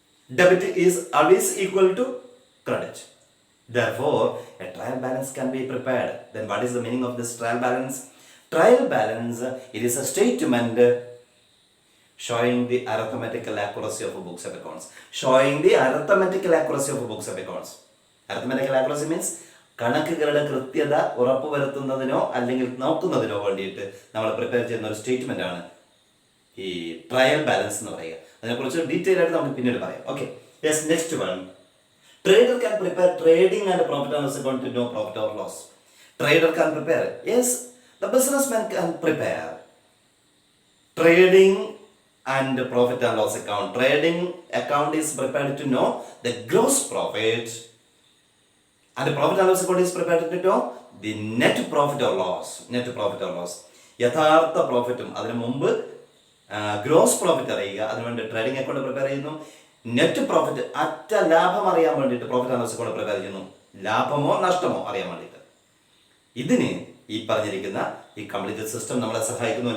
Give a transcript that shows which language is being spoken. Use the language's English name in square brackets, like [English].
[English] Debit is always equal to credit. Therefore, a trial balance can be prepared. Then what is the meaning of this trial balance? Trial balance, it is a statement showing the arithmetical accuracy of books of accounts. Showing the arithmetical accuracy of books of accounts. Arithmetical accuracy means [Malayalam] കണക്കുകളുടെ കൃത്യത ഉറപ്പുവരുത്തുന്നതിനോ അല്ലെങ്കിൽ നോക്കുന്നതിനോ വേണ്ടിയിട്ട് നമ്മൾ prepare ചെയ്യുന്ന ഒരു statement ആണ് ഈ trial balance എന്ന് പറയുക. അതിനെക്കുറിച്ച് ഡീറ്റെയിൽ ആയിട്ട് നമുക്ക് പിന്നീട് പറയാം. [English] Okay, yes. Next one, trader can prepare trading and profit and loss account to know profit or loss. Trader can prepare. Yes, the businessman can prepare trading and profit and loss account. Trading account is prepared to know the gross profit, and the profit and loss account is prepared to know the net profit or loss. Net profit or loss. [Malayalam] യഥാർത്ഥ പ്രോഫിറ്റും അതിനു മുമ്പ് gross profit അറിയുക. അതിനുവേണ്ടി trading account prepare ചെയ്യുന്നു. Net profit, അറ്റ ലാഭം അറിയാൻ വേണ്ടിയിട്ട് profit and loss account prepare ചെയ്യുന്നു. ലാഭമോ നഷ്ടമോ അറിയാൻ വേണ്ടിയിട്ട്. ഇതിന് ഈ പറഞ്ഞിരിക്കുന്ന ഈ കംപ്ലീറ്റ് സിസ്റ്റം നമ്മളെ സഹായിക്കുന്നു.